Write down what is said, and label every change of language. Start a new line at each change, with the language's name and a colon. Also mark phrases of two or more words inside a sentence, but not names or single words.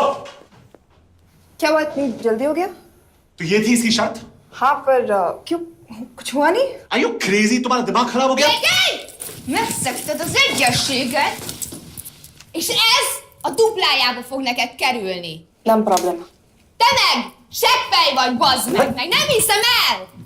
Hindi: क्या हुआ, इतनी जल्दी हो गया? तो ये थी इसकी शर्त? हाँ पर क्यों, कुछ हुआ नहीं?
English: Are you crazy?
Hindi: तुम्हारा दिमाग खराब हो गया?
Hungarian: Megszegted az egyességet, és ez a duplájába fog neked kerülni. Nem problema. Te meg! Seppej vagy, bazd meg! Nem hiszem el!